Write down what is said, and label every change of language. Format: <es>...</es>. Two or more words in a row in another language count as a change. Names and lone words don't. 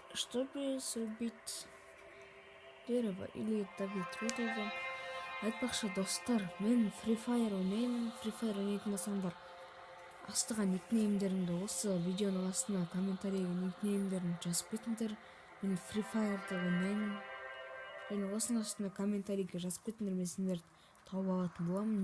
<ru>Чтобы срубить дерево или добить руду.</ru> <kk>Айтпақшы достар, мен Free Fire ойнаймын. Free Fire ойнайтын болсаңдар, астыға никнеймдеріңді осы видеоның астына комментарийге никнеймдерін жазып кетіңдер. Мен Free Fire'ды ойнаймын. Және осының астына комментарийге жазып кетіңдер, мен сендерді тауып алатын боламын.</kk>